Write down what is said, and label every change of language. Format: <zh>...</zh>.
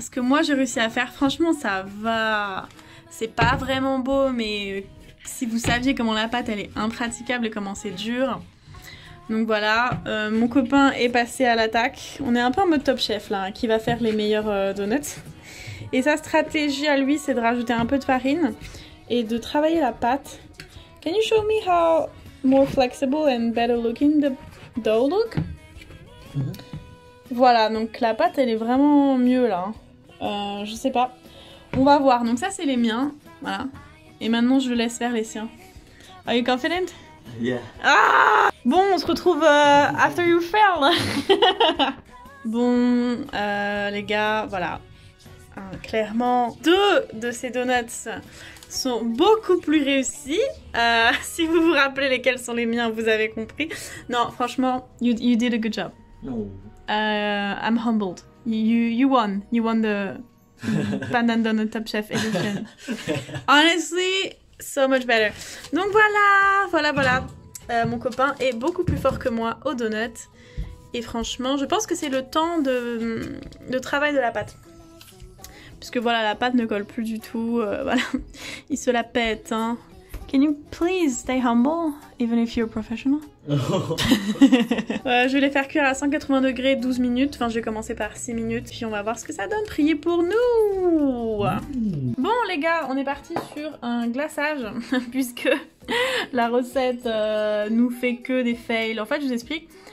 <fr>Ce que moi j'ai réussi à faire, franchement ça va. C'est pas vraiment beau, mais si vous saviez comment la pâte elle est impraticable et comment c'est dur. Donc voilà, mon copain est passé à l'attaque. On est un peu en mode Top Chef là, hein, qui va faire les meilleurs donuts. Et sa stratégie à lui, c'est de rajouter un peu de farine et de travailler la pâte.</fr> <en>Can you show me how more flexible and better looking the dough look?</en> <fr>Voilà, donc la pâte elle est vraiment mieux là. Je sais pas. On va voir. Donc ça c'est les miens. Voilà. Et maintenant je le laisse faire les siens.</fr> <en>Are you confident? Yeah.</en> <fr>Ah! Bon, on se retrouve</fr> <en>after you fail.</en> <fr>Bon, les gars, voilà. Clairement, 2 de ces donuts sont beaucoup plus réussis. Si vous vous rappelez lesquels sont les miens, vous avez compris. Non, franchement,</fr> <en>you did a good job. No. I'm humbled. You won. You won the Pandan Donut Top Chef Edition. Honestly, so much better.</en> <fr>Donc voilà. Mon copain est beaucoup plus fort que moi au donut. Et franchement, je pense que c'est le temps de travail de la pâte. Puisque voilà, la pâte ne colle plus du tout. Voilà, il se la pète. Hein.</fr> <en>Can you please stay humble, even if you're professional?</en> <fr>Je vais les faire cuire à 180 degrés 12 minutes. Enfin, je vais commencer par 6 minutes. Puis on va voir ce que ça donne. Priez pour nous! Bon, les gars, on est parti sur un glaçage. Puisque la recette nous fait que des fails. En fait, je vous explique.</fr>